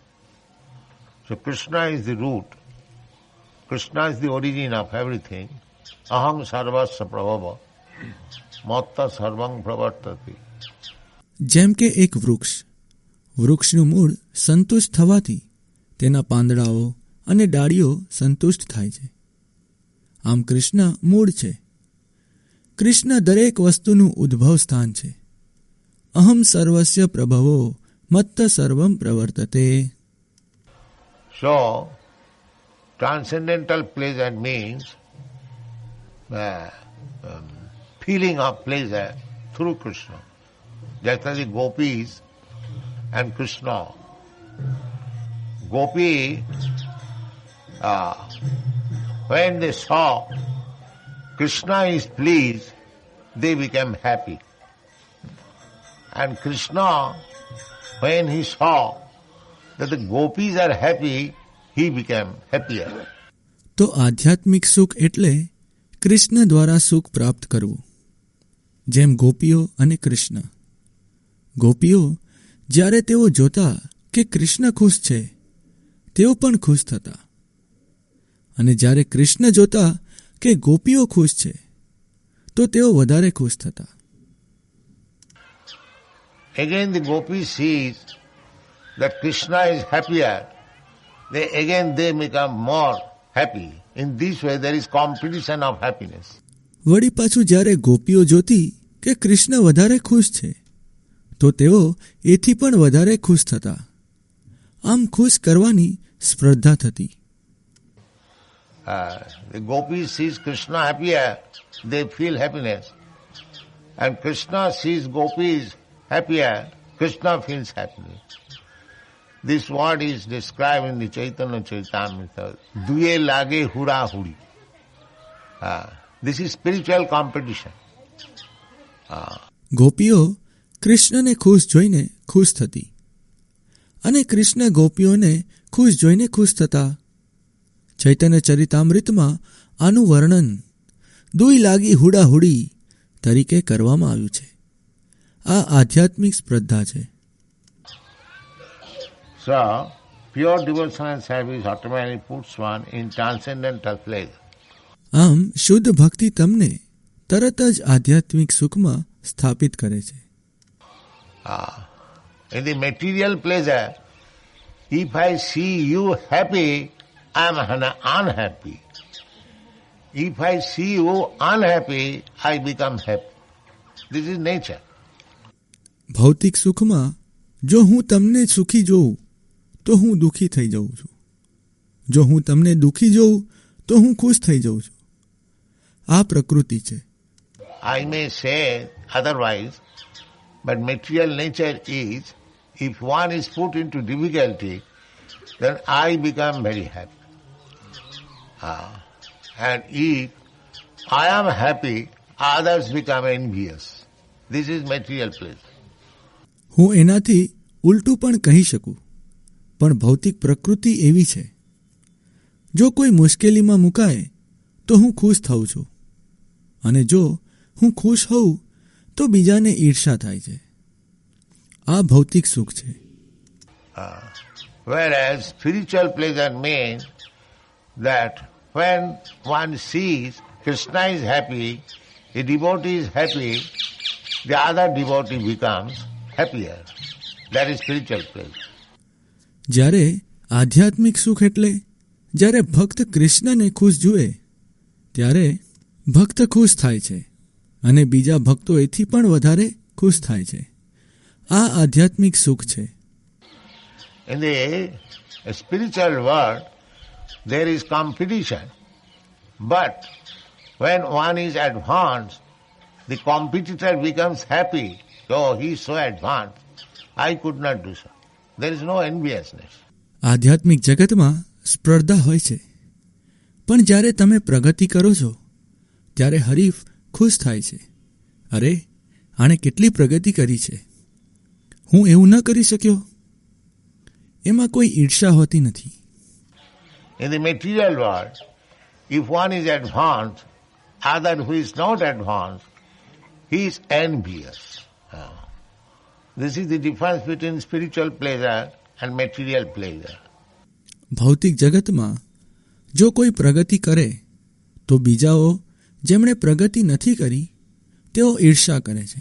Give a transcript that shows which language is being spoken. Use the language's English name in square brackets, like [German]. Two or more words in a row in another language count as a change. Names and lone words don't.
[English] So Krishna is the root. Krishna is the origin of everything. [Sanskrit] अहं सर्वस्य प्रभवो मत्तः सर्वं प्रवर्तते. [Gujarati] જેમ કે એક વૃક્ષનું મૂળ સંતુષ્ટ થવાથી તેના પાંદડાઓ અને ડાળીઓ સંતુષ્ટ થાય છે, આમ કૃષ્ણ મૂળ છે. કૃષ્ણ દરેક વસ્તુનું ઉદ્ભવ સ્થાન છે. [Sanskrit] अहं सर्वस्य प्रभवो मत्तः सर्वं प्रवर्तते. [English] So transcendental pleasure means feeling of pleasure through Krishna. Just as the gopis and Krishna. Gopi, when they saw Krishna is pleased, they became happy. And Krishna, when he saw that the gopis are happy, he became happier. [Gujarati] તો આધ્યાત્મિક સુખ એટલે કૃષ્ણ દ્વારા સુખ પ્રાપ્ત કરવું. જેમ ગોપીઓ અને કૃષ્ણ. ગોપીઓ જ્યારે તેઓ જોતા કે કૃષ્ણ ખુશ છે, તેઓ પણ ખુશ થતા. અને જ્યારે કૃષ્ણ જોતા કે ગોપીઓ ખુશ છે, તો તેઓ વધારે ખુશ થતા. [English] Again the gopi sees that Krishna is happier, they become more happy. In this way there is competition of happiness. [Gujarati] વળી પાછું જ્યારે ગોપીઓ જોતી કે કૃષ્ણ વધારે ખુશ છે, તો તેઓ એથી પણ વધારે ખુશ થતા. આમ ખુશ કરવાની સ્પર્ધા થતી. [English] The gopi sees Krishna happier, they feel happiness. And Krishna sees gopis happier, Krishna feels happiness. This word is described in the Chaitanya Charitamrita. [Bangla] দুয়ে লাগে হুড়া হুড়ি. [English] This is spiritual competition. [Gujarati] ગોપીઓ કૃષ્ણને ખુશ જોઈને ખુશ થતી અને કૃષ્ણ ગોપીઓને ખુશ જોઈને ખુશ થતા. ચૈતન્ય ચરિતામૃતમાં આનું વર્ણન [Bangla] দুই লাগি হুড়াহুড়ি [Gujarati] તરીકે કરવામાં આવ્યું છે. આ આધ્યાત્મિક સ્પર્ધા છે. [English] So, pure devotional service automatically puts one in transcendental pleasure. [Gujarati] આમ શુદ્ધ ભક્તિ તમને તરત જ આધ્યાત્મિક સુખમાં સ્થાપિત કરે છે. [English] In the material pleasure, if I see you happy, I am unhappy. If I see you unhappy, I become happy. This is nature. [Gujarati] ભૌતિક સુખમાં જો હું તમને સુખી જોઉં તો હું દુઃખી થઈ જાઉં છું. જો હું તમને દુઃખી જોઉં તો હું ખુશ થઈ જાઉં છું. આ પ્રકૃતિ છે. [English] I may say otherwise, but material nature is, if one is put into difficulty, then I become very happy. And if I am happy, others become envious. This is material pleasure. [Gujarati] હું એનાથી ઉલટું પણ કહી શકું, પણ ભૌતિક પ્રકૃતિ એવી છે, જો કોઈ મુશ્કેલીમાં મુકાય તો હું ખુશ થાઉં છું, અને જો હું ખુશ હોઉં તો બીજાને ઈર્ષા થાય છે. આ ભૌતિક સુખ છે. [English] Whereas spiritual pleasure means that when one sees Krishna is happy, a devotee is happy, the other devotee becomes happier. That is spiritual pleasure. [Gujarati] જ્યારે આધ્યાત્મિક સુખ એટલે જ્યારે ભક્ત કૃષ્ણને ખુશ જુએ ત્યારે ભક્ત ખુશ થાય છે અને બીજા ભક્તો એથી પણ વધારે ખુશ થાય છે. આ આધ્યાત્મિક સુખ છે. [English] In the spiritual world, there is competition. But when one is advanced, the competitor becomes happy. Oh, he is so advanced. I could not do so. There is no enviousness. [Gujarati] આધ્યાત્મિક જગતમાં સ્પર્ધા હોય છે, પણ જ્યારે તમે પ્રગતિ કરો છો ત્યારે હરીફ ખુશ થાય છે. અરે, આણે કેટલી પ્રગતિ કરી છે, હું એવું ન કરી શક્યો. એમાં કોઈ ઈર્ષા હોતી નથી. [English] In the material world, if one is advanced, other who is not advanced, he is envious. This is the difference between spiritual pleasure and material pleasure. [Gujarati] ભૌતિક જગતમાં જો કોઈ પ્રગતિ કરે તો બીજાઓ જેમણે પ્રગતિ નથી કરી તેઓ ઈર્ષા કરે છે.